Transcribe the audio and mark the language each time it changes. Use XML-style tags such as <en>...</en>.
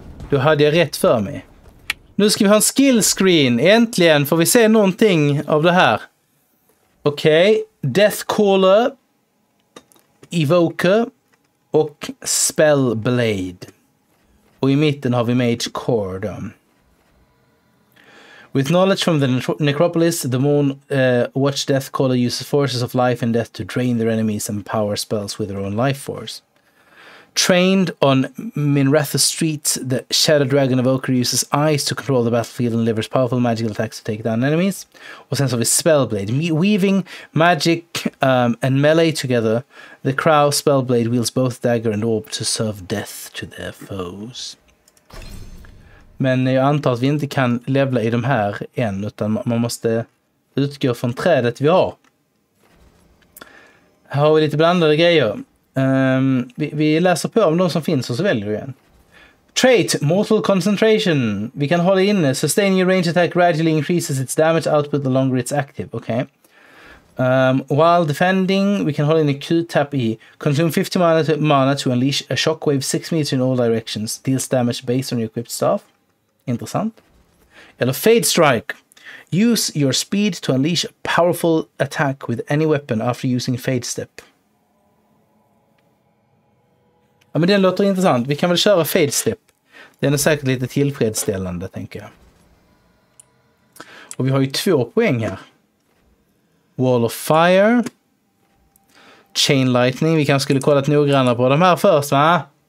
<sv>Då hade jag rätt för mig. Nu ska vi ha en skill screen. Äntligen får vi se någonting av det här. Okej. Deathcaller, Evoker och Spellblade. Och i mitten har vi Mage Core då.</sv> <en>With knowledge from the necropolis, the moon watch Deathcaller uses forces of life and death to drain their enemies and power spells with their own life force. Trained on Minratha Street, the Shadow Dragon Evoker uses eyes to control the battlefield and delivers powerful magical attacks to take down enemies.</en> <sv>Och sen så har vi Spellblade.</sv> <en>Weaving magic and melee together, the Crow Spellblade wields both dagger and orb to serve death to their foes.</en> <sv>Men jag antar att vi inte kan levla i de här än, utan man måste utgå från trädet vi har. Här har vi lite blandade grejer. Vi läser på om de som finns och så väljer vi igen. Trait, Mortal Concentration. Vi kan hålla inne.</sv> <en>Sustain your range attack gradually increases its damage output the longer it's active. Okay. While defending, we can</en> <sv>hålla inne</sv> <en>Q-tap E. Consume 50 mana to unleash a shockwave 6 meters in all directions. Deals damage based on your equipped staff.</en> <sv>Intressant. Eller</sv> <en>Fade Strike. Use your speed to unleash a powerful attack with any weapon after using Fade Step.</en> <sv>Ja, men den låter intressant. Vi kan väl köra Fade Step. Den är säkert lite tillfredsställande, tänker jag. Och vi har ju 2 poäng här. Wall of Fire. Chain Lightning. Vi kanske skulle kollat noggrannare på de här först, va?</sv>